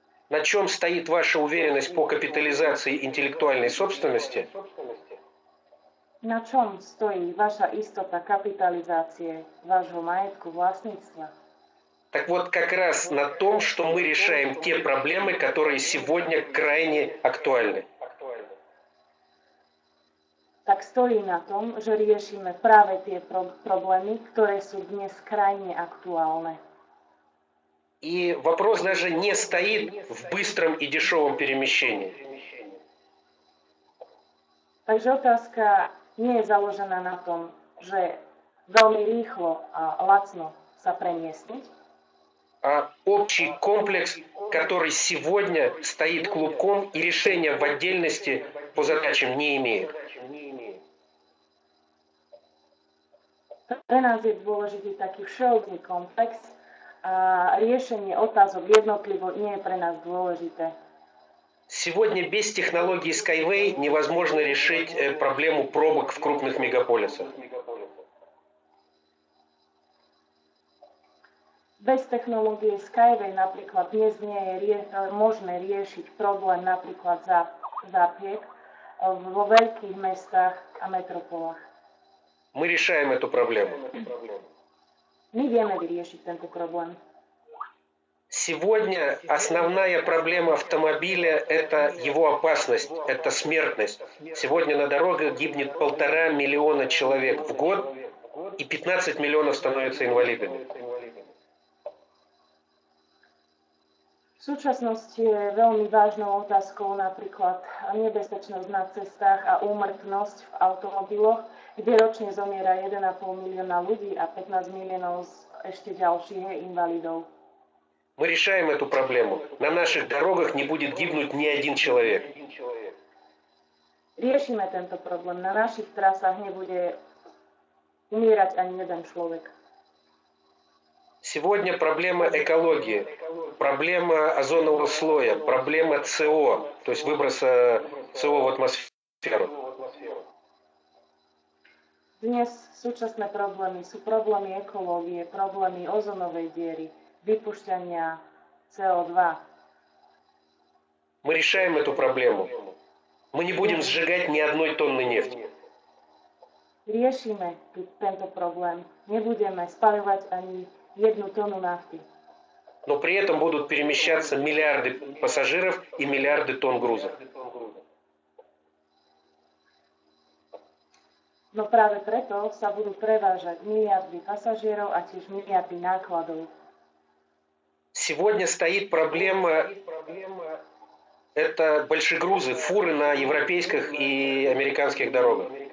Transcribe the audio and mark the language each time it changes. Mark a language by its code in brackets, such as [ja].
[ru] на чем стоит ваша уверенность по капитализации интеллектуальной собственности, [sk] na čom stojí vaša istota kapitalizácie vášho majetku vlastníctva, [ru] так вот как раз на том, что мы решаем те проблемы, которые сегодня крайне актуальны. [sk] tak stojí na tom, že riešime práve tie problémy, ktoré sú dnes krajne aktuálne. [ru] И вопрос даже не стоит в быстром и дешевом перемещении. [sk] Takže otázka nie je založená na tom, že veľmi rýchlo a lacno sa premiestniť, [ru] А общий комплекс, который сегодня стоит клубком и решения в отдельности по задачам не имеет. [sk] Pre nás je dôležitý taký všeobecný komplex a riešenie otázok jednotlivo nie je pre nás dôležité. [ru] Сегодня без технологии Skyway невозможно решить проблему пробок в крупных мегаполисах. [sk] Bez technológie Skyway napríklad dnes nie je možné riešiť problém napríklad zápiek vo veľkých mestách a metropolách. [ru] Мы решаем эту проблему. [sk] My vieme vyriešiť tento problém. [ru] Сегодня основная проблема автомобиля – это его опасность, это смертность. Сегодня на дорогах гибнет 1,5 миллиона человек в год, и 15 миллионов становятся инвалидами. [sk] V súčasnosti je veľmi vážnou otázkou napríklad nebezpečnosť na cestách a úmrtnosť v automobiloch, kde ročne zomiera 1,5 milióna ľudí a 15 miliónov ešte ďalších invalidov. [ru] Мы решаем эту проблему. На наших дорогах не будет гибнуть ни один человек. [sk] Riešime tento problém. Na našich trasách nebude umierať ani jeden človek. [ru] Сегодня проблема экологии, проблема озонового слоя, проблема СО, то есть выброса СО в атмосферу. [sk] Dnes súčasné problémy sú problémy ekológie, problémy ozonovej diery, vypušťania CO2. [ru] Мы решаем эту проблему. Мы не будем сжигать ни одной тонны нефти. [sk] Riešime tento problém. Nebudeme spaľovať ani 1 tonu nafty. [ru] Но при этом будут перемещаться миллиарды пассажиров и миллиарды тонн грузов. [sk] No práve preto sa budú prevážať miliardy pasažierov a tiež miliardy nákladov. [ru] Сегодня стоит проблема, это большегрузы, фуры на европейских и американских дорогах.